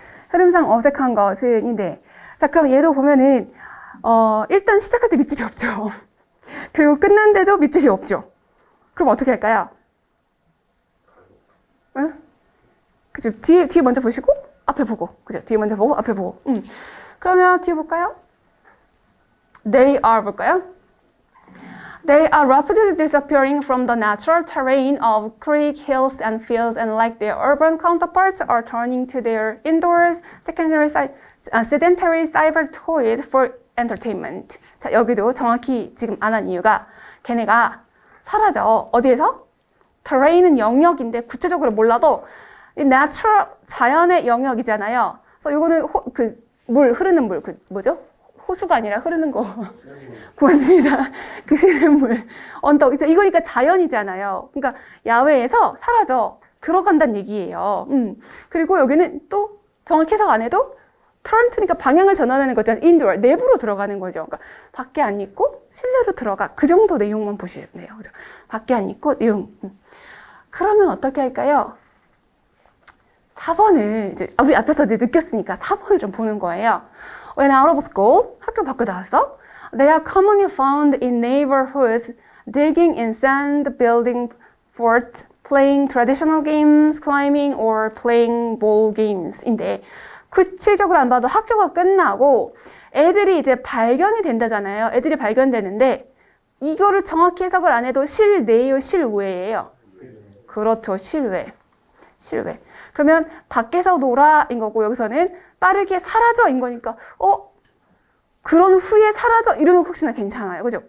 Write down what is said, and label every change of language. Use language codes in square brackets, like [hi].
[ko] 흐름상 어색한 것은인데, 자, 그럼 얘도 보면은 일단 시작할 때 밑줄이 없죠. 그리고 끝난데도 밑줄이 없죠. 그럼 어떻게 할까요? 응? 그죠? 뒤에 먼저 보시고 앞에 보고, 그죠? 뒤에 먼저 보고 앞에 보고. 그러면 뒤에 볼까요? [en] They are [ko] 볼까요? [en] They are rapidly disappearing from the natural terrain of creek, hills, and fields, and like their urban counterparts, are turning to their indoors, sedentary cyber toys for entertainment. [ko] 자, 여기도 정확히 지금 안 한 이유가 걔네가 사라져. 어디에서? terrain은 영역인데 구체적으로 몰라도 natural 자연의 영역이잖아요. 그래서 이거는 흐르는 물, 뭐죠? 호수가 아니라 흐르는 거. 고맙습니다. 그 시냇물. 언덕. 이거니까 자연이잖아요. 그러니까 야외에서 사라져. 들어간다는 얘기예요. 그리고 여기는 또 정확히 해석 안 해도 turn to니까 방향을 전환하는 거잖아요. indoor. 내부로 들어가는 거죠. 그러니까 밖에 안 있고 실내로 들어가. 그 정도 내용만 보시면 돼요. 그죠? 밖에 안 있고 내용. 그러면 어떻게 할까요? 4번을 이제 우리 앞에서 이제 느꼈으니까 4번을 좀 보는 거예요. [en] When out of school, [ko] 학교 밖으로 나왔어. [en] They are commonly found in neighborhoods, digging in sand, building forts, playing traditional games, climbing, or playing ball games.인데 [ko] 구체적으로 안 봐도 학교가 끝나고 애들이 이제 발견이 된다잖아요. 애들이 발견되는데 이거를 정확히 해석을 안 해도 실내요, 실외예요. 그렇죠, 실외. 실외. 그러면 밖에서 놀아인 거고 여기서는 빠르게 사라져인 거니까 그런 후에 사라져 이러면 혹시나 괜찮아요. 그죠?